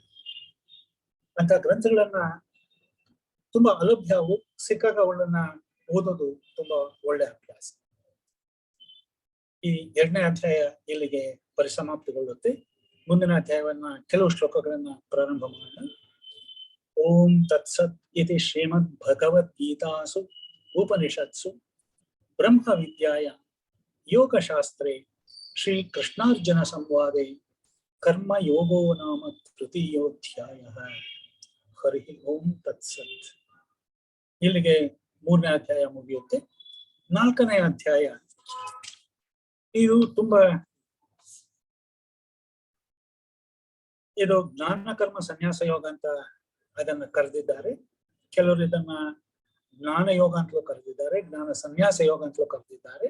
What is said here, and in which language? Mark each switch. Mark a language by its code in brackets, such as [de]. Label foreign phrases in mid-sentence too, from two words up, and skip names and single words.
[kn] ಅಂತ ಗ್ರಂಥಗಳನ್ನ ತುಂಬಾ ಅಲಭ್ಯವು, ಸಿಕ್ಕಾಗ ಅವಳನ್ನ ಓದೋದು ತುಂಬಾ ಒಳ್ಳೆ ಅಭ್ಯಾಸ. ಈ 2ನೇ ಅಧ್ಯಾಯ ಇಲ್ಲಿಗೆ ಪರಿಸಮಾಪ್ತಿಗೊಳ್ಳುತ್ತೆ. ಮುಂದಿನ ಅಧ್ಯಾಯವನ್ನ ಕೆಲವು ಶ್ಲೋಕಗಳನ್ನ ಪ್ರಾರಂಭ ಮಾಡೋಣ. [sa] ಓಂ ತತ್ಸತ್ ಇತಿ ಶ್ರೀಮದ್ ಭಗವದ್ಗೀತಾಸು ಉಪನಿಷತ್ಸು ಬ್ರಹ್ಮ ವಿದ್ಯಾಯ ಯೋಗಶಾಸ್ತ್ರೇ ಶ್ರೀ ಕೃಷ್ಣಾರ್ಜುನ ಸಂವಾದೆ ಕರ್ಮ ಯೋಗೋ ನಾಮ ತೃತೀಯೋಧ್ಯಾಯ. ಹರಿ ಓಂ ತತ್ಸತ್. [kn] ಇಲ್ಲಿಗೆ 3ನೇ ಅಧ್ಯಾಯ ಮುಗಿಯುತ್ತೆ. 4ನೇ ಅಧ್ಯಾಯ ಇದು ತುಂಬಾ ಇದು ಜ್ಞಾನ ಕರ್ಮ ಸನ್ಯಾಸ ಯೋಗ ಅಂತ ಅದನ್ನ ಕರೆದಿದ್ದಾರೆ. ಕೆಲವರು ಇದನ್ನ ಜ್ಞಾನ ಯೋಗ ಅಂತಲೂ ಕರೆದಿದ್ದಾರೆ, ಜ್ಞಾನ ಸನ್ಯಾಸ ಯೋಗ ಅಂತಲೂ ಕರೆದಿದ್ದಾರೆ.